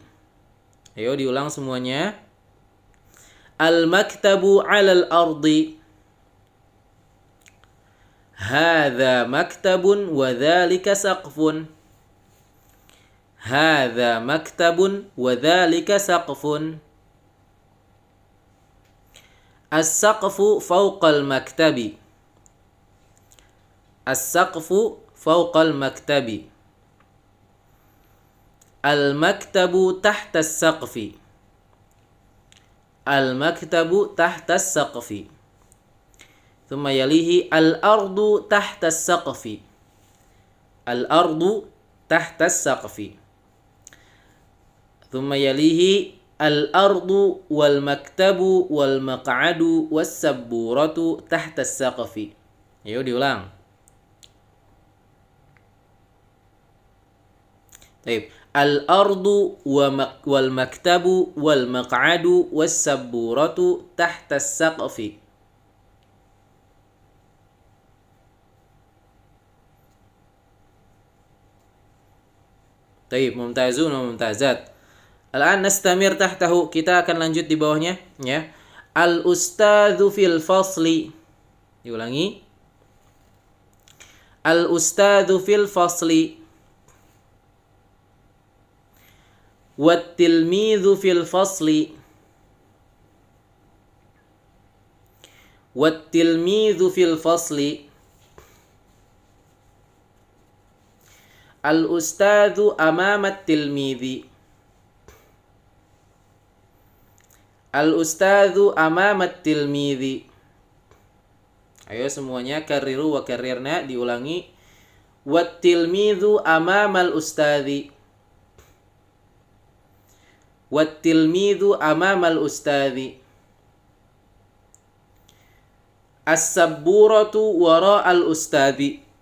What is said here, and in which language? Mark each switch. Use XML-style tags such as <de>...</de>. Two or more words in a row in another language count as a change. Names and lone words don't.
<id>Ayo diulang semuanya.</id> <ar>المكتب على الأرض. هذا مكتب وذلك سقف. هذا مكتب وذلك سقف. السقف فوق المكتب. السقف فوق المكتب. المكتب تحت السقف. المكتب تحت السقف. ثم يليه الأرض تحت السقف. الأرض تحت السقف. ثم يليه الأرض والمكتب والمقعد والسبورة تحت السقف.</ar> <id>Ayo diulang. Baik.</id> <ar>الأرض والمكتب والمقعد والسبورة تحت السقف. طيب، ممتازون وممتازات. الآن نستمر تحته,</ar> <id>kita akan lanjut di bawahnya, ya.</id> <ar>الأستاذ في الفصل. Diulangi. الأستاذ في الفصل. والتلميذ في الفصل. والتلميذ في الفصل. الأستاذ أمام التلميذ. الأستاذ أمام التلميذ.</ar> <id>Ayo semuanya</id> <ar>كرروا وكررنا,</ar> <id>diulangi.</id> <ar>والتلميذ أمام الأستاذ. والتلميذ أمام الأستاذ. السبورة وراء الأستاذ.</ar>